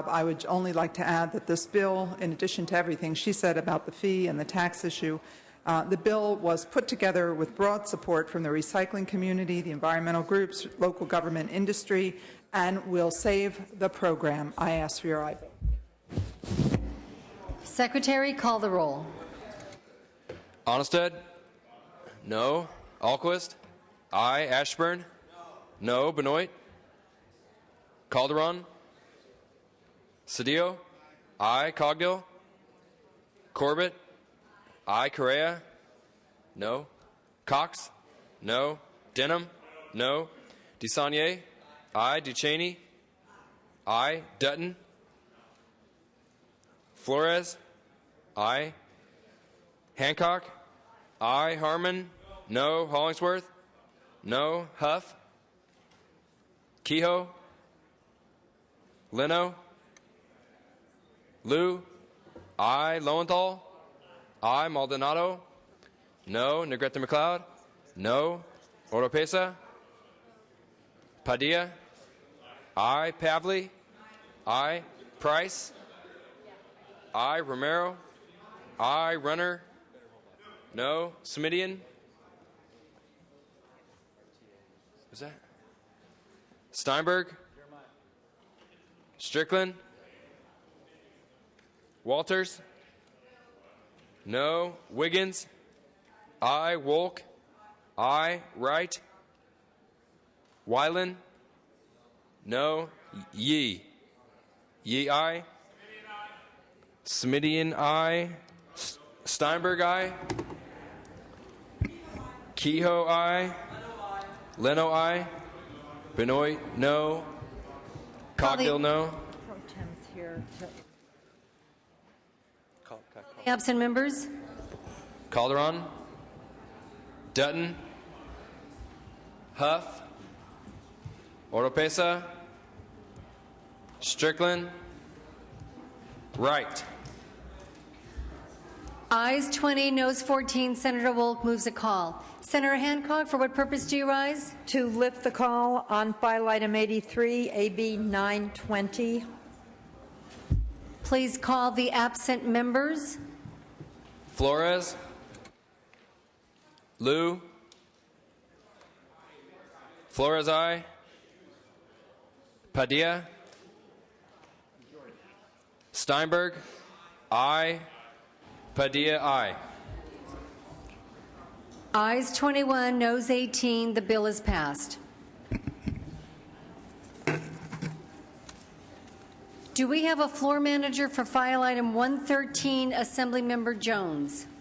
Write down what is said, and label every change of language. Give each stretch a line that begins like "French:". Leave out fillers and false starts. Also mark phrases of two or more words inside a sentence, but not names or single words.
English: I would only like to add that this bill, in addition to everything she said about the fee and the tax issue, the bill was put together with broad support from the recycling community, the environmental groups, local government industry, and will save the program. I ask for your aye vote. Secretary, call the roll. Onnested? No. Alquist? Aye. Ashburn? No. Benoit? Calderon? Cedillo? Aye. Cogdill? Corbett? Aye. Correa? No. Cox? No. Denham? No. DeSaulnier? Aye. Ducheney? Aye. Dutton? Flores? Aye. Hancock? Aye. Harmon? No. Hollingsworth? No. Huff? Kehoe? Leno? Liu? Aye. Lowenthal? Aye. Maldonado? No. Negrete McLeod? No. Oropesa? Padilla? Aye. Pavley? Aye. Price? Aye. Romero? Aye. Runner? No. Smidian? Who's that? Steinberg? Strickland? Walters? No. Wiggins? Aye. Wolk? Aye. Wright? Weiland? No. Yee? Yee aye. Smidian aye. Steinberg aye. Kehoe aye. Leno aye. Benoit no. Cogdill no. Absent members. Calderon. Dutton. Huff. Oropesa. Strickland. Wright. Ayes 20, noes 14. Senator Wolk moves a call. Senator Hancock, for what purpose do you rise? To lift the call on file item 83, AB 920. please call the absent members. Flores. Liu. Flores, aye. Padilla. Steinberg. Aye. Padilla, aye. Ayes 21, noes 18. The bill is passed. Do we have a floor manager for file item 113, Assemblymember Jones?